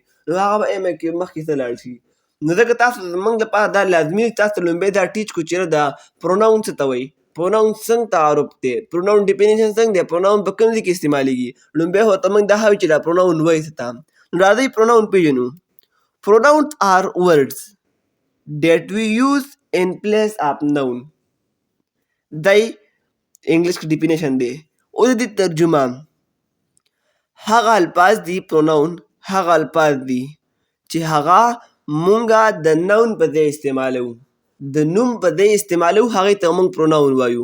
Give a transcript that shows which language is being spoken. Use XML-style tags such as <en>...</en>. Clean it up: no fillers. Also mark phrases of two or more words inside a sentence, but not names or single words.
<ps>نو هغه به ایم ای کې مخکې څه لاړ شي. نو ځکه تاسو زموږ لپاره دا لازمي چې تاسو لومبی دا ټیچ کړو چې دا پروناون څه ته وایي، پروناون څنګه تعارف دی،</ps> <en>pronoun definition</en> <ps>څنګه دی، پروناون په کوم ځای کې استعمالیږي. لومبی خو ته موږ دا ښایو چې دا پروناون وایي څه ته. نو راځئ پروناون پېژنو.</ps> <en>Pronouns are words that we use in place of noun.</en> <ps>دای انګلیش کې ډیفینیشن دی. اوس د دې ترجمه، هغه الفاظ دي پروناون هغه الفاظ دي چې هغه مونږه د نون په ځای استعمالو، د نوم په ځای استعمالو، هغې ته موږ پروناون وایو.</ps>